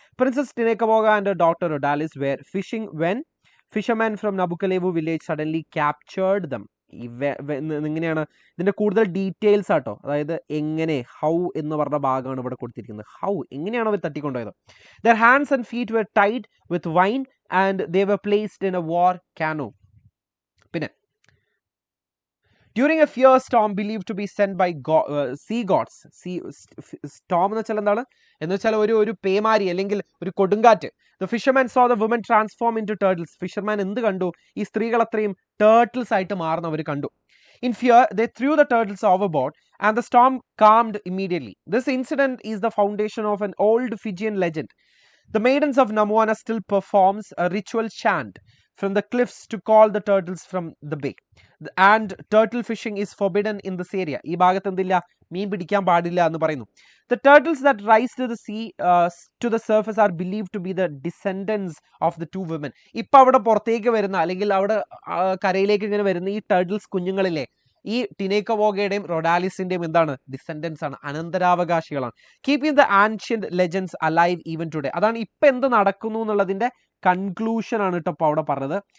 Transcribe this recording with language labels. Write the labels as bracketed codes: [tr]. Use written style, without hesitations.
[en] Princess Tinaikaboga and daughter Rodalis were fishing when fisherman from Nabukalevu village suddenly captured them. [ml] ഇങ്ങനെയാണ് ഇതിൻ്റെ കൂടുതൽ details ആട്ടോ. അതായത് എങ്ങനെ, ഹൗ എന്ന് പറഞ്ഞ ഭാഗമാണ് ഇവിടെ കൊടുത്തിരിക്കുന്നത്. [en] how, [ml] എങ്ങനെയാണ് അവർ തട്ടിക്കൊണ്ടുപോയത്. [en] Their hands and feet were tied with vine and they were placed in a war canoe. [ml] പിന്നെ [en] during a fierce storm believed to be sent by sea gods. [ml] Storm എന്ന് വെച്ചാൽ എന്താണ്? എന്ന് വെച്ചാൽ ഒരു പേമാരി അല്ലെങ്കിൽ ഒരു കൊടുങ്കാറ്റ്. [en] The fisherman saw the women transform into turtles. [ml] Fisherman എന്ത് കണ്ടു? ഈ സ്ത്രീകൾ അത്രയും ടേർട്ടിൽസ് ആയിട്ട് മാറുന്നവർ കണ്ടു. [en] In fear they threw the turtles overboard and the storm calmed immediately. This incident is the foundation of an old Fijian legend. The maidens of Namuana still performs a ritual chant. from the cliffs to call the turtles from the bay. And turtle fishing is forbidden in this area. [ml] ഈ ഭാഗത്ത് എന്തില്ല, മീൻ പിടിക്കാൻ പാടില്ല എന്ന് പറയുന്നു. [en] The turtles that rise to the sea to the surface are believed to be the descendants of the two women. [ml] ഇപ്പൊ അവിടെ പുറത്തേക്ക് വരുന്ന അല്ലെങ്കിൽ അവിടെ കരയിലേക്ക് ഇങ്ങനെ വരുന്ന ഈ ടർട്ടിൽസ് കുഞ്ഞുങ്ങളിലെ ഈ ടിനേക്കവോഗയുടെയും റൊഡാലിസിന്റെയും എന്താണ്, ഡിസെൻഡൻസ് ആണ്, അനന്തരാവകാശികളാണ്. [en] Keeping the ancient legends alive even today. [ml] അതാണ് ഇപ്പൊ എന്ത് നടക്കുന്നു എന്നുള്ളതിന്റെ കൺക്ലൂഷൻ ആണ് കേട്ടോ അവിടെ പറഞ്ഞത്.